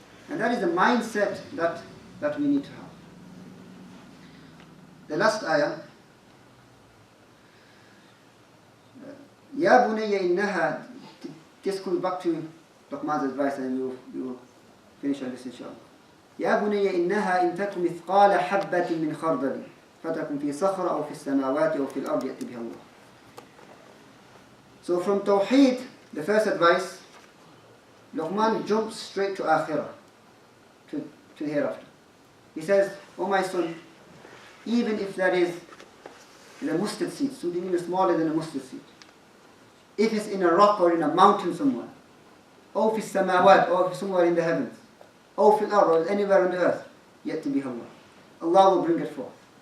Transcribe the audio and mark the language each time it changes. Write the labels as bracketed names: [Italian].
[English] And that is the mindset that we need to have. The last ayah. [Arabic] Ya bunayya innaha. [English] This comes back to Luqman's advice, and we will finish on this inshallah. [Arabic] يا بني إنها إن تك مثقال حبة من خردل فتكن في صخرة أو في السماوات أو في الأرض يأتي بها الله. [English] So from Tawheed, the first advice, Luqman jumps straight to Akhirah, to the hereafter. He says, "Oh my son, even if that is in a mustard seed, something even smaller than a mustard seed, if it's in a rock or in a mountain somewhere, or [Arabic] في السماوات, [English] or somewhere in the heavens, or [Arabic] fil ard, [English] or anywhere on the earth, yet to be Allah. Allah will bring it forth."